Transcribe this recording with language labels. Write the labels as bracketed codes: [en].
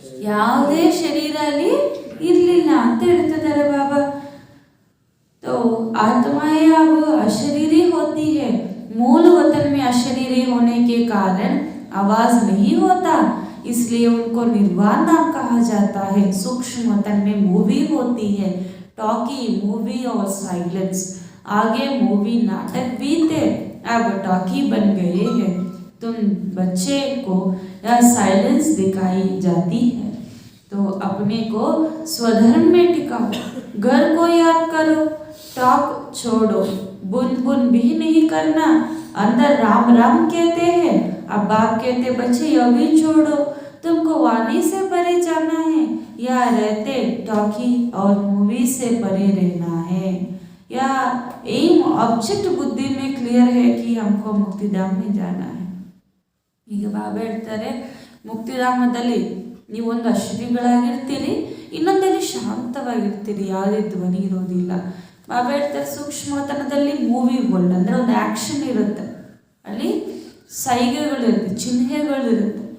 [kn] ಯಾವುದೇ ಶರೀರ ಅಲ್ಲಿ ಇರಲಿಲ್ಲ ಅಂತ ಹೇಳ್ತಿದ್ದಾರೆ ಬಾಬಾ. [hi] तो आत्माएं अब अशरीरी होती है, मूल वतन में अशरीरी होने के कारण आवाज नहीं होता, इसलिए उनको निर्वाण नाम कहा जाता है. सूक्ष्म वतन में मूवी होती है, टॉकी, मूवी और साइलेंस. आगे मूवी नाटक भी थे, अब टॉकी बन गए हैं. तुम बच्चे को यह साइलेंस दिखाई जाती है, तो अपने को स्वधर्म में टिकाओ, घर को याद करो, टॉक छोड़ो, बुन बुन भी नहीं करना. अंदर राम राम कहते हैं, अब बाप कहते बच्चे यह भी छोड़ो, तुमको वाणी से परे जाना है, या रहते टॉकी और मूवी से परे रहना है. या एम ऑब्जेक्ट बुद्धि में क्लियर है कि हमको मुक्तिधाम में जाना है. [kn] ಈಗ ಬಾಬಾ ಹೇಳ್ತಾರೆ, ಮುಕ್ತಿಧಾಮದಲ್ಲಿ ನೀವೊಂದು ಅಶ್ರೀಗಳಾಗಿರ್ತೀರಿ, ಇನ್ನೊಂದಲ್ಲಿ ಶಾಂತವಾಗಿರ್ತೀರಿ, ಯಾವುದೇ ಧ್ವನಿ ಇರೋದಿಲ್ಲ. ಬಾಬಾ ಹೇಳ್ತಾರೆ, ಸೂಕ್ಷ್ಮತನದಲ್ಲಿ ಮೂವಿ ವರ್ಲ್ಡ್ ಅಂದರೆ ಒಂದು ಆ್ಯಕ್ಷನ್ ಇರುತ್ತೆ, ಅಲ್ಲಿ ಸೈಗೆಗಳಿರುತ್ತೆ, ಚಿಹ್ನೆಗಳಿರುತ್ತೆ.